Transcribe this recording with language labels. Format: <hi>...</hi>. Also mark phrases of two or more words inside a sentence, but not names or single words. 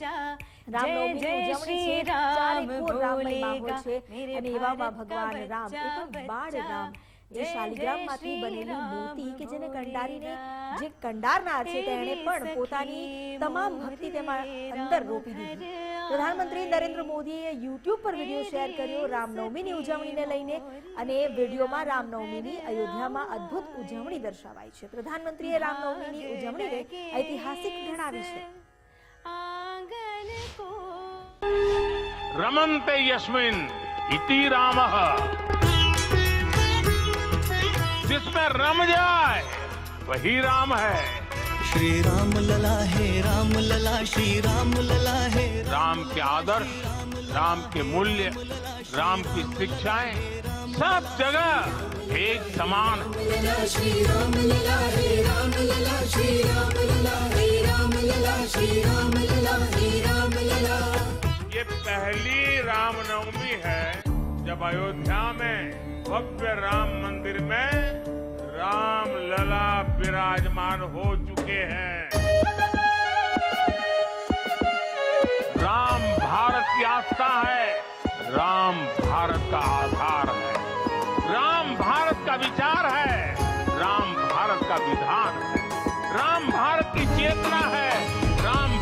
<gu>રામનવમીની ઉજવણી છે, ચારે કોર રામમય માહોલ છે અને એવામાં ભગવાન રામ એ પણ બાળ રામ એ શાલિગ્રામમાંથી બનેલી મૂર્તિ કે જેને કંડારીને જે કંડારનાર છે તેણે પણ પોતાની તમામ ભક્તિ તેમાં અંદર રોપી દીધી. પ્રધાનમંત્રી નરેન્દ્ર મોદીએ YouTube પર વિડીયો શેર કર્યો રામનવમીની ઉજવણીને લઈને અને એ વિડીયોમાં રામનવમીની અયોધ્યામાં અદ્ભુત ઉજવણી દર્શાવાઈ છે. પ્રધાનમંત્રીએ રામનવમીની ઉજવણીને ઐતિહાસિક ગણાવી છે.</gu> <sa>रमन्ते यस्मिन् इति रामः</sa> <hi>जिसमें रम जाए वही राम है. श्री राम लला है राम लला श्री राम लला है. राम के आदर्श, राम के मूल्य, राम की शिक्षाएं सब जगह एक समान. श्री राम लला है राम लला श्री राम लला है राम लला श्री राम लला है राम लला. ये पहली रामनवमी है जब अयोध्या में भव्य राम मंदिर में राम लला विराजमान हो चुके हैं. राम भारत की आस्था है, राम भारत का आधार है, राम भारत का विचार है, राम भारत का विधान है, राम भारत की चेतना है, राम</hi>